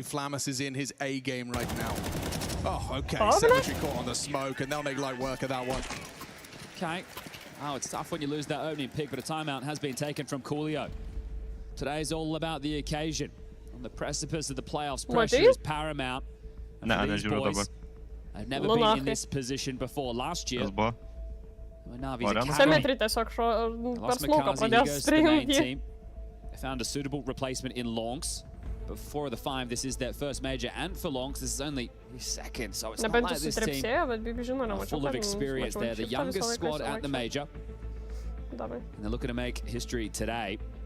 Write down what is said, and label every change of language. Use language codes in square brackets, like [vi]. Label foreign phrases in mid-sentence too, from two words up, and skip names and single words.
[en] Flammus is in his A game right now. Oh, okay, Symmetry caught on the smoke, and they'll make light work of that one. Okay. Oh, it's tough when you lose that opening pick, but a timeout has been taken from Coolio. Today's all about the occasion. On the precipice of the playoffs, pressure is paramount. And for these boys, they've never been in this position before. Last year, [lt] Simetri tiesiog per smoką pradėjo strinti. [en] They found a suitable replacement in Longs. But for the 5, this is their first major, and for Longs, this is only his second, so it's not like this team are full of experience. They're the youngest squad at the major, and they're looking to make history today.